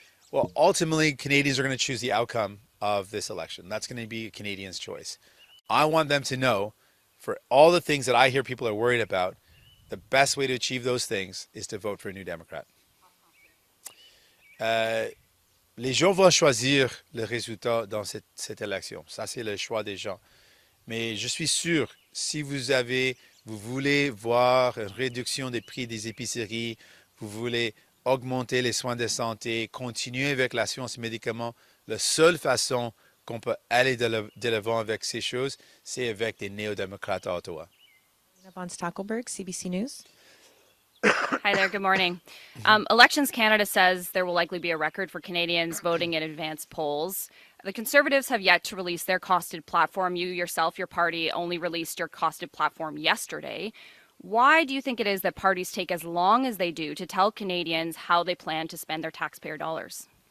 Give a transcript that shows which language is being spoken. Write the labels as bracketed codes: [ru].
[en] Well, ultimately, Canadians are going to choose the outcome of this election. That's going to be a Canadian's choice. I want them to know, for all the things that I hear people are worried about, the best way to achieve those things is to vote for a New Democrat. [fr] Les gens vont choisir le résultat dans cette élection. Ça, c'est le choix des gens. Mais je suis sûr, si vous voulez voir une réduction des prix des épiceries, vous voulez augmenter les soins de santé, continuer avec la science et médicaments, la seule façon qu'on peut aller de l'avant avec ces choses, c'est avec des néo-démocrates à Ottawa. [en] Von Stackelberg, CBC News. Hi there, good morning. Elections Canada says there will likely be a record for Canadians voting in advance polls. The Conservatives have yet to release their costed platform. You yourself, your party, only released your costed platform yesterday. Why do you think it is that parties take as long as they do to tell Canadians how they plan to spend their taxpayer dollars?